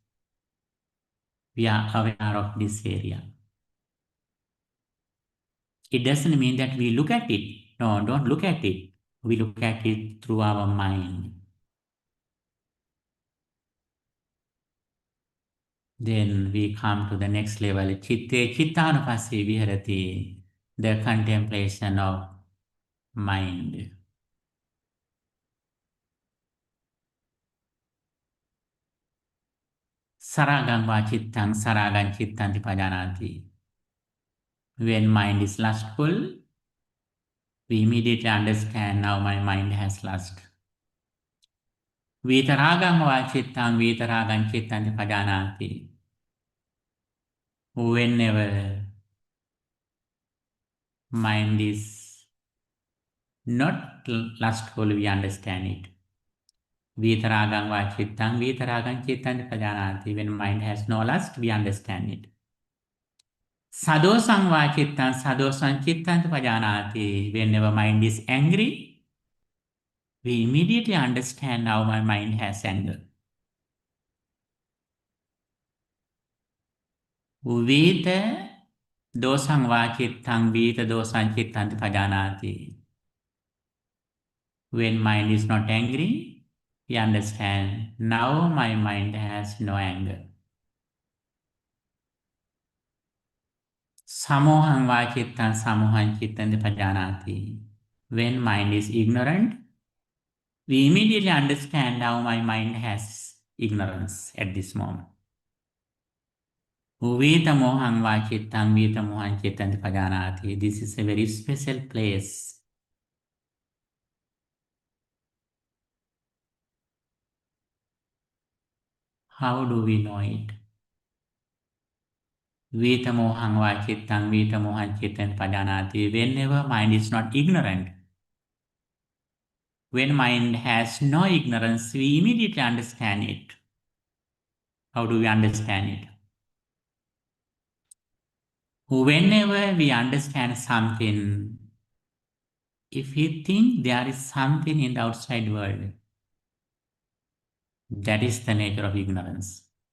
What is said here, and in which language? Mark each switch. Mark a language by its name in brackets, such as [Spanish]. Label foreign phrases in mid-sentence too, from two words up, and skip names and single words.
[English] We are aware of this area. It doesn't mean that we look at it. No, don't look at it. We look at it through our mind. Then we come to the next level, [Pali] chitte chittanupassi viharati, [English] the contemplation of mind. [Pali] Saragam va chittang, saragam chittanti pajanati. [English] When mind is lustful, we immediately understand now my mind has lust. [Pali] Vitaragam va chittang, vitaragam chittanti pajanati. [English] Whenever mind is not lustful, we understand it. [Pali] Vitaragam va chittang, vitaragam chittanti pajanati. [English] When mind has no lust, we understand it. [Pali] Sadosang va chittang, sadosang chittanti pajanati. [English] Whenever mind is angry, we immediately understand how my mind has anger. [Pali] Vita dosang va chittang, vita dosang chittanti pajanati. [English] When mind is not angry, we understand now my mind has no anger. [Pali] Samohang va chittang, samohang chittanti pajanati. [English] When mind is ignorant, we immediately understand how my mind has ignorance at this moment. [Pali] Vita mohang va chittang, vita mohang chittanti pajanati. [English] This is a very special place. How do we know it? [Pali] Vita mohang va chittang, vita mohang chittanti pajanati. [English] Whenever mind is not ignorant, when mind has no ignorance, we immediately understand it. How do we understand it? Whenever we understand something, if we think there is something in the outside world, that is the nature of ignorance.